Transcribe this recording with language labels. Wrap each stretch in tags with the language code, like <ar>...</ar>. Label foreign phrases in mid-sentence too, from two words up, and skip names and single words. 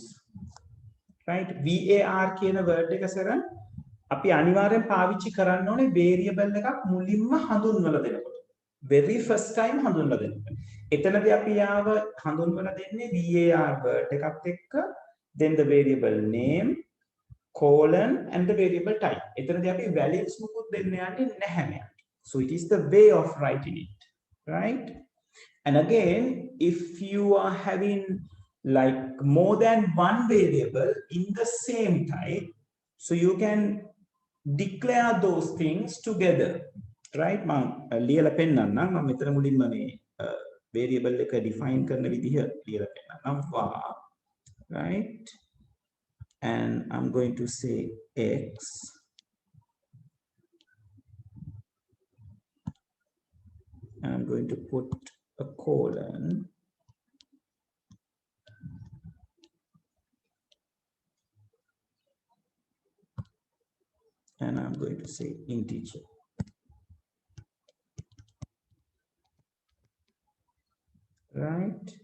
<si>Right, VAR කියන word එක සරන් අපි අනිවාර්යෙන් පාවිච්චි කරන්න ඕනේ variable එකක් මුලින්ම හඳුන්වලා දෙනකොට.</si> <en>Very first time</en> <si>හඳුන්වලා දෙනකොට. එතනදී අපි යාව හඳුන්වලා දෙන්නේ</si> <en>VAR word</en> <si>එකත් එක්ක,</si> <en>then the variable name, colon and the variable type.</en> <si>එතනදී අපි values මුකුත් දෙන්න යන්නේ නැහැ මෙයාට.</si> <en>So it is the way of writing it, right? And again, if you are having like more than one variable in the same type, so you can declare those things together, right?</en> <si>මම ලියලා පෙන්නන්නම්. මම මෙතන මුලින්ම මේ variable එක define කරන විදිහ ලියලා පෙන්නන්නම්.</si> <en>var, right? And I'm going to say x, and I'm going to put a colon, and I'm going to say integer, right?</en>